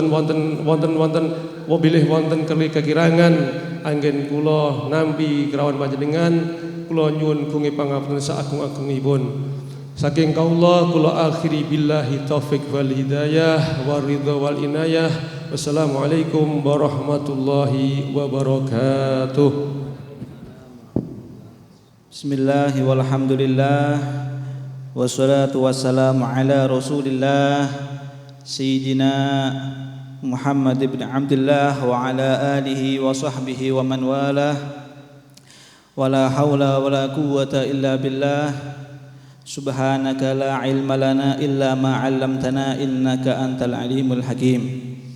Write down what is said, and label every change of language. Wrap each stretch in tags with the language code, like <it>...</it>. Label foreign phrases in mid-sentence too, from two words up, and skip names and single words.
<jv>bilih wonten kekirangan anggen kula nampi kerawan panjenengan kula nyuwun gunge pangapunten saagung-agungipun saking kaula kula akhiri</jv> <ar>بالله التوفيق والهداية والرضا والعناية والسلام عليكم ورحمة الله وبركاته. بسم الله والحمد لله والصلاة والسلام على رسول الله سيدنا محمد ابن عبد الله وعلى آله وصحبه ومن والاه ولا حول ولا قوة إلا بالله سبحانك لا علم لنا إلا ما علمتنا إنك أنت العليم الحكيم.</ar>